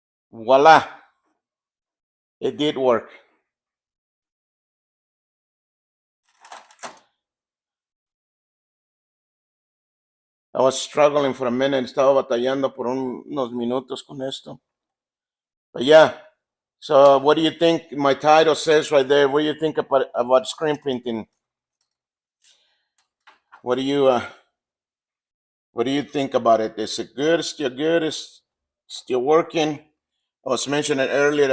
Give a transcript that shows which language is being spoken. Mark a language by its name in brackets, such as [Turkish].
[English] Voila, it did work. I was struggling for a minute. [Spanish] Estaba batallando por unos minutos con esto. [English] But yeah. So what do you think? My title says right there. What do you think about screen printing? What do you uh, what do you think about it? Is it good? Still good? Is still working? I was mentioning earlier.